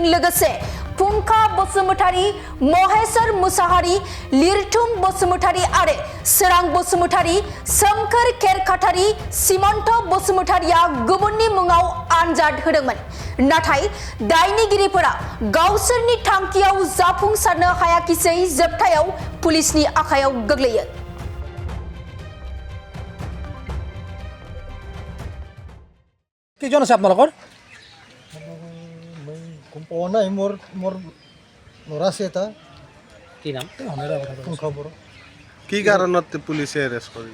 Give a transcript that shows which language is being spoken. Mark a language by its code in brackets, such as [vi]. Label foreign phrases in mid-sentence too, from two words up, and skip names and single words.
[brx] लोगोसे फुंखा बसुमतारी महेश्वर मुसाहारी लिरथुम बसुमतारी आरो सोरां बसुमतारी सोमखोर खेरखातारी सिमन्त बसुमतारीया गुबुननि मुङाव आनजाद होदोंमोन नाथाय दायनिगिरिफोरा गावसोरनि थांखियाव जाफुंसारनो हायाखिसै जोबथायाव पुलिसनि आखायाव गोग्लैयो [as] কেইজন আছে আপোনালোকৰ গম পোৱা নাই মোৰ ল'ৰা আছে এটা কি নাম খবৰ কি কাৰণত পুলিচে এৰেষ্ট কৰিলে